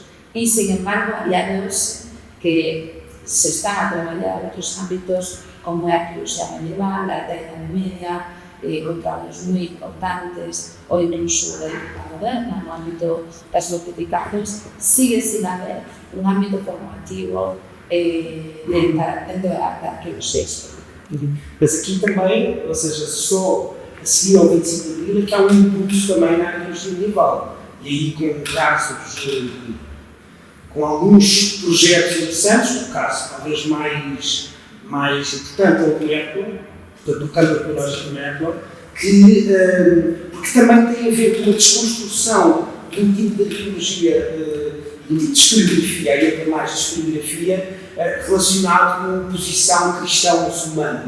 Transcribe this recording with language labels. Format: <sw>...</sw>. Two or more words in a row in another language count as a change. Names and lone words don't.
<gl>E, sin embargo, a día de hoxe, que se están a traballar en outros ámbitos como a arqueoloxía medieval, a Idade Media, con traballos moi importantes, ou incluso da época moderna, no ámbito das fortificacións, sigue sin haber un ámbito formativo dentro da arqueoloxia histórica.</gl> <pt>Mas aqui também, ou seja, só a seguir ao 25 de Abril, é que há um impulso também na arqueologia medieval. E aí, com casos, com alguns projetos interessantes, o caso talvez mais importante é o Mercur, portanto, o campo arqueológico de Mercur, porque também tem a ver com a desconstrução de um tipo de arqueologia, de um tipo de historiografia, e até mais de historiografia, relacionado com a posição cristão-muçulmana.</pt>